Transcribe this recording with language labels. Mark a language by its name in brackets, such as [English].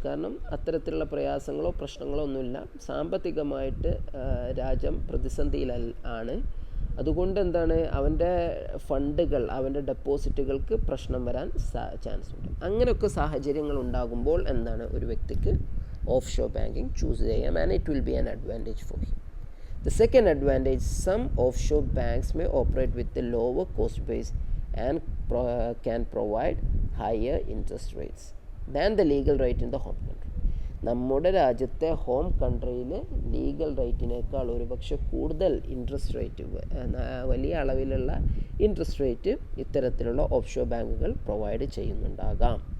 [Malayalam] കാരണം അത്തരത്തിലുള്ള പ്രയാസങ്ങളോ പ്രശ്നങ്ങളോ ഒന്നുമില്ല. സാമ്പത്തികമായിട്ട് രാജ്യം പ്രതിസന്ധിയിലാണ്. അതുകൊണ്ട് അവൻ്റെ ഫണ്ടുകൾ, അവൻ്റെ ഡെപ്പോസിറ്റുകൾക്ക് പ്രശ്നം വരാൻ ചാൻസ് ഉണ്ട്. അങ്ങനെയൊക്കെ സാഹചര്യങ്ങൾ ഉണ്ടാകുമ്പോൾ ഒരു വ്യക്തിക്ക് ഓഫ് ഷോർ ബാങ്കിങ് ചൂസ് ചെയ്യാം, [English] And it will be an advantage for him. The second advantage, some offshore banks may operate with a lower cost base and can provide higher interest rates than the legal rate in the home country. [Malayalam] നമ്മുടെ രാജ്യത്തെ home കൺട്രിയിൽ legal റേറ്റിനേക്കാൾ ഒരുപക്ഷെ കൂടുതൽ interest rate, വലിയ അളവിലുള്ള interest rate ഇത്തരത്തിലുള്ള offshore ബാങ്കുകൾ provide ചെയ്യുന്നുണ്ടാകാം.